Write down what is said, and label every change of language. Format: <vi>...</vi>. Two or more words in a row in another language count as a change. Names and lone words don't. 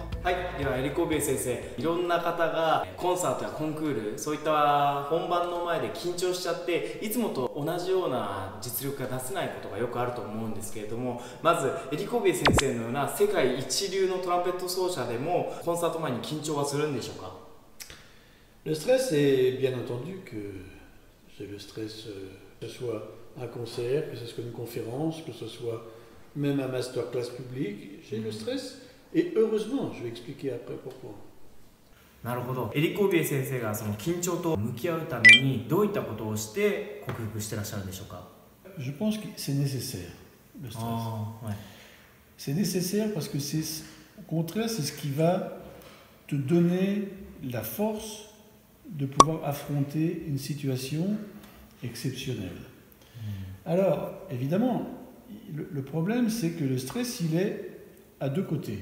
<ja>はい、ではエリック・オビエ先生、いろんな方がコンサートやコンクール、そういった本番の前で緊張しちゃっていつもと同じような実力が出せないことがよくあると思うんですけれども、まずエリック・オビエ先生のような世界一流のトランペット奏者でもコンサート前に緊張はするんでしょうか？</ja> <fr>Le stress est bien entendu que c'est le stress, que ce soit un concert, que ce soit une conférence, que ce soit même un masterclass public, j'ai le stress. Et heureusement, je vais expliquer après pourquoi.</fr> <ja>なるほど。エリック・オビエ先生がその緊張と向き合うためにどういったことをして克服してらっしゃるんでしょうか？</ja> <fr>Je pense que c'est nécessaire, le stress. Ouais. C'est nécessaire parce que c'est, au contraire, c'est ce qui va te donner la force de pouvoir affronter une situation exceptionnelle. Alors, évidemment, le problème, c'est que le stress, il est à deux côtés.</fr>